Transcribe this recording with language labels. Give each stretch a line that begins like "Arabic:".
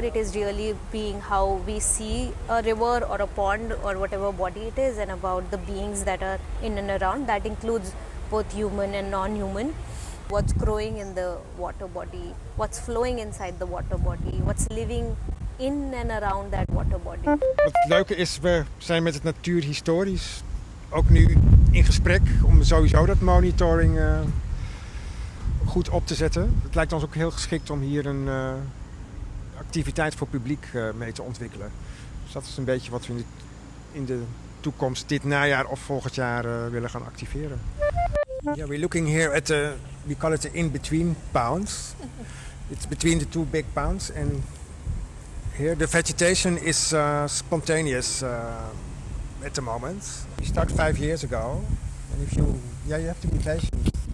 English: It is really being how we see a river or a pond or whatever body it is, and about the beings that are in and around. That includes both human and non-human. What's growing in the water body, what's flowing inside the water body, what's living in and around that water body.
Dutch: Wat het leuke is, we zijn met het natuurhistorisch ook nu in gesprek om sowieso dat monitoring goed op te zetten. Het lijkt ons ook heel geschikt om hier een activiteit voor publiek mee te ontwikkelen. Dus dat is een beetje wat we in de toekomst, dit najaar of volgend jaar willen gaan activeren.
English: Yeah, we're looking here at we call it the in-between ponds. It's between the two big ponds, and here the vegetation is spontaneous at the moment. We started 5 years ago, and if you have to be patient.